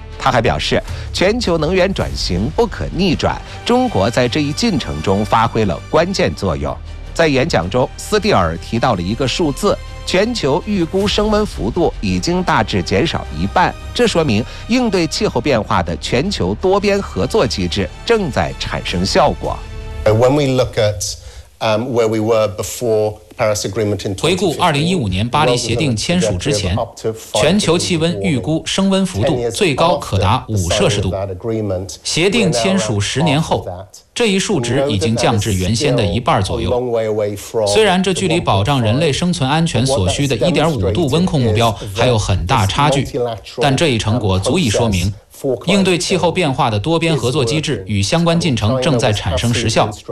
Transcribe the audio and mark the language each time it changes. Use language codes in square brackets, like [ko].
[zh] 他还表示，全球能源转型不可逆转，中国在这一进程中发挥了关键作用。在演讲中，斯蒂尔提到了一个数字，全球预估升温幅度已经大致减少一半，这说明应对气候变化的全球多边合作机制正在产生效果。 [en] When we look at where we were before, [zh] 回顾2015年巴黎协定签署之前，全球气温预估升温幅度最高可达5摄氏度。协定签署10年后，这一数值已经降至原先的一半左右。虽然这距离保障人类生存安全所需的1.5度温控目标还有很大差距，但这一成果足以说明，应对气候变化的多边合作机制与相关进程正在产生实效。